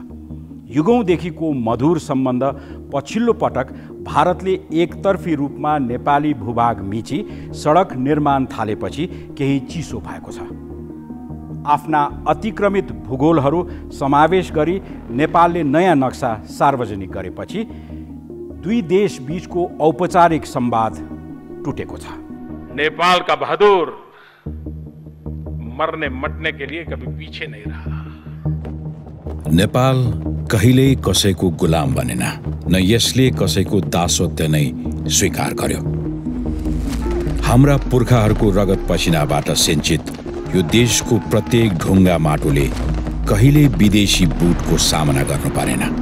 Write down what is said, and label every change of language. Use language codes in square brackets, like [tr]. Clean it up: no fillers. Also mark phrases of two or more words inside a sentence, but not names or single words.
[ne] युगौंदेखिको मधुर सम्बन्ध पछिल्लो पटक भारतले एकतर्फी रूपमा नेपाली भूभाग मिची सडक निर्माण थालेपछि केही चिसो भएको छ। आफ्ना अतिक्रमित भूगोलहरू समावेश गरी नेपालले नयाँ नक्सा सार्वजनिक गरेपछि दुई देश बीचको औपचारिक संवाद टुटेको छ। [hi] नेपाल का बहादुर मरने मटने के लिए कभी पीछे नहीं रहा। [ne] नेपाल कहिल्यै कसैको गुलाम बनेन, न यसले कसैको दासत्व नै स्वीकार गर्यो। हाम्रा पुर्खाहरूको रगत पसिनाबाट सिंचित यो देशको प्रत्येक ढुङ्गा माटोले कहिल्यै विदेशी बुटको सामना गर्नु परेन।